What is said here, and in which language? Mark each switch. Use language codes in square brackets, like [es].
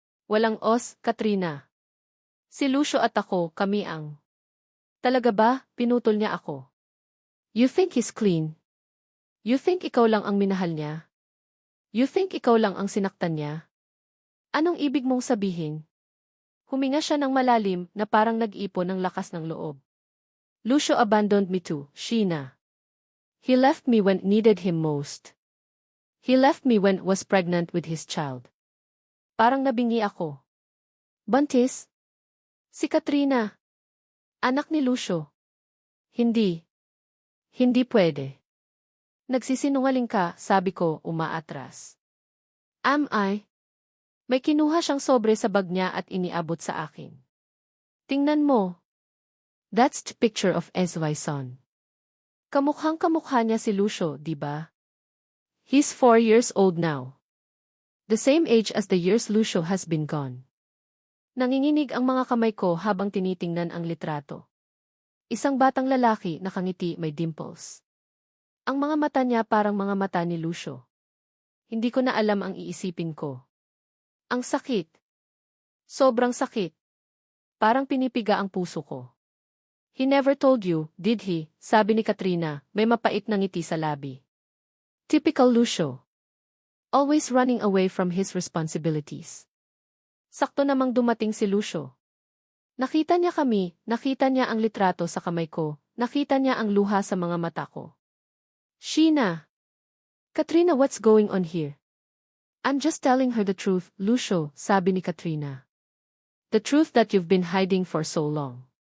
[tl] Walang os, Katrina. Si Lucio at ako, kami ang. Talaga ba? Pinutol niya ako. [en] You think he's clean? You think [tl] ikaw lang ang minahal niya? [en] You think [tl] ikaw lang ang sinaktan niya? Anong ibig mong sabihin? Huminga siya ng malalim na parang nag-ipon ng lakas ng loob. [en] Lucio abandoned me too, Sheena. He left me when needed him most. He left me when was pregnant with his child. [tl] Parang nabingi ako. Buntis? Si Katrina. Anak ni Lucio. Hindi. Hindi pwede. Nagsisinungaling ka, sabi ko, umaatras. [en] Am I? [tl] May kinuha siyang sobre sa bag niya at iniabot sa akin. Tingnan mo. [en] That's the picture of SY son. [tl] Kamukhang-kamukha niya si Lucio, di ba? [en] He's 4 years old now. The same age as the years Lucio has been gone. [tl] Nanginginig ang mga kamay ko habang tinitingnan ang litrato. Isang batang lalaki, nakangiti, may dimples. Ang mga mata niya parang mga mata ni Lucio. Hindi ko na alam ang iisipin ko. Ang sakit. Sobrang sakit. Parang pinipiga ang puso ko. [en] He never told you, did he? [tl] Sabi ni Katrina, may mapait na ngiti sa labi. [en] Typical Lucio. Always running away from his responsibilities. [tl] Sakto namang dumating si Lucio. Nakita niya kami, nakita niya ang litrato sa kamay ko, nakita niya ang luha sa mga mata ko. Sheena. [en] Katrina, what's going on here? I'm just telling her the truth, Lucio, [tl] sabi ni Katrina. [en] The truth that you've been hiding for so long.